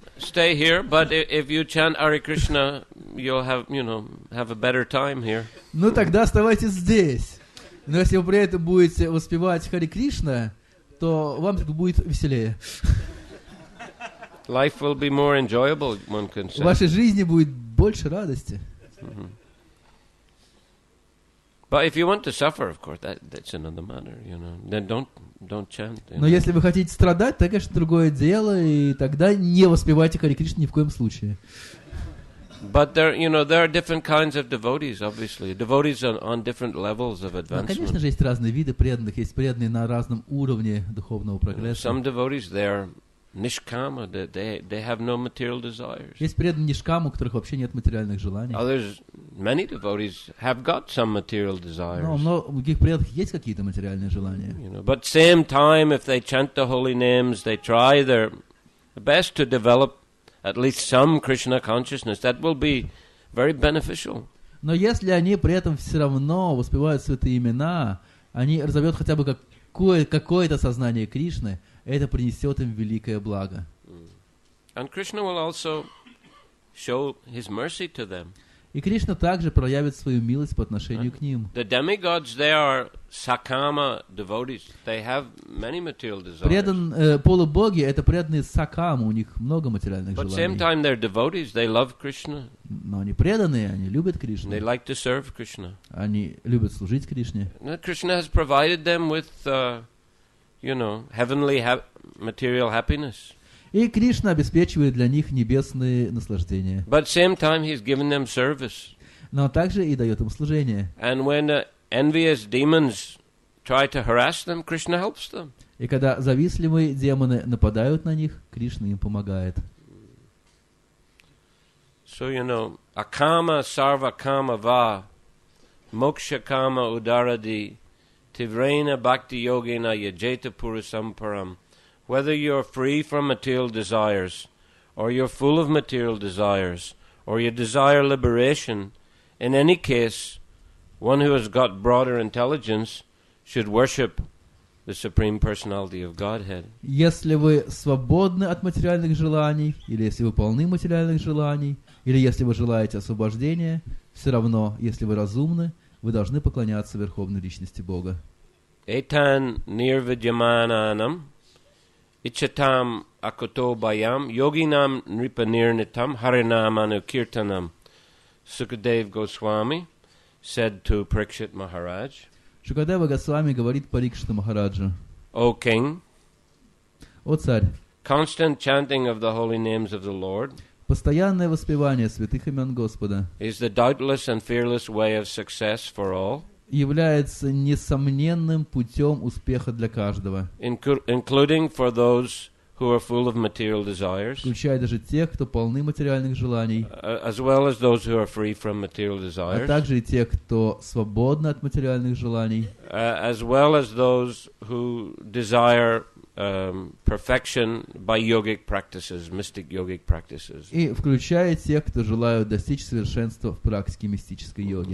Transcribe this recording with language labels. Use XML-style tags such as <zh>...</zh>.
<en>But if you chant Hare Krishna, you'll have a better time here.</en> <ru>Ну тогда оставайтесь здесь. Но если вы при этом будете воспевать Харе Кришна, то вам будет веселее.</ru> <en>Life will be more enjoyable, one can say.</en> <ru>В вашей жизни будет больше радости.</ru> <en>But if you want to suffer, of course, that's another matter, Then don't chant.</en> <ru>Но если вы хотите страдать, то, конечно, другое дело, и тогда не воспевайте Харе Кришна ни в коем случае.</ru> <en>But there are different kinds of devotees, obviously. Devotees on different levels of advancement.</en> <ru>Конечно же, есть разные виды преданных, есть преданные на разном уровне духовного прогресса.</ru> <en>Some devotees, they're nishkama, they have no material desires.</en> <ru>Есть преданные нишкаму, у которых вообще нет материальных желаний.</ru> <en>Others, many devotees have got some material desires.</en> <ru>Но у многих преданных есть какие-то материальные желания.</ru> <en>But same time, if they chant the holy names, they try their best to develop at least some Krishna consciousness. That will be very beneficial.</en> <ru>Но если они при этом все равно воспевают святые имена, они разовьют хотя бы какое-то сознание Кришны, это принесет им великое благо.</ru> <en>And Krishna will also show his mercy to them.</en> <ru>И Кришна также проявит свою милость по отношению к ним.</ru> <en>The demigods, they are sakama devotees. They have many material desires.</en> <ru>Полубоги — это преданные сакамы, у них много материальных</ru> <en>But</en> <ru>желаний.</ru> <en>same time, they're devotees. They love Krishna.</en> <ru>Но они преданные, они любят Кришну.</ru> <en>They like to serve Krishna.</en> <ru>Они любят служить Кришне.</ru> <en>Krishna has provided them with, heavenly material happiness.</en> <ru>И Кришна обеспечивает для них небесные наслаждения.</ru> <en>But same time, he's given them service.</en> <ru>Но также и дает им служение.</ru> <en>And when envious demons try to harass them, Krishna helps them.</en> <ru>И когда завистливые демоны нападают на них, Кришна им помогает.</ru> <sa>So, akama sarva kama va, moksha kama udaradi, tivrena bhakti yogena yajeta purusam param.</sa> <en>Whether you're free from material desires, or you're full of material desires, or you desire liberation, in any case, one who has got broader intelligence should worship the Supreme Personality of Godhead.</en> <ru>Если вы свободны от материальных желаний, или если вы полны материальных желаний, или если вы желаете освобождения, все равно, если вы разумны, вы должны поклоняться Верховной Личности Бога.</ru> <sa>Etan nirvidyamananam Ichatam akoto bayam yoginam nripanirnitam harinamanu kirtanam.</sa> <en>Sukadev Goswami said to Parikshit Maharaj,</en> <ru>Шукадева Госвами говорит Парикшиту Махараджу:</ru> <en>O king,</en> <ru>О царь,</ru> <en>constant chanting of the holy names of the Lord</en> <ru>постоянное воспевание святых имен Господа</ru> <en>is the doubtless and fearless way of success for all,</en> <ru>является несомненным путем успеха для каждого,</ru> <en>including for those who are full of material desires,</en> <ru>включая даже тех, кто полны материальных желаний,</ru> <en>as well as those who are free from material</en> <ru>а</ru> <en>desires,</en> <ru>также и тех, кто свободны от материальных желаний,</ru> <en>as well as those who desire perfection by yogic practices, mystic yogic practices.</en> <ru>и включая тех, кто желают достичь совершенства в практике мистической йоги.</ru>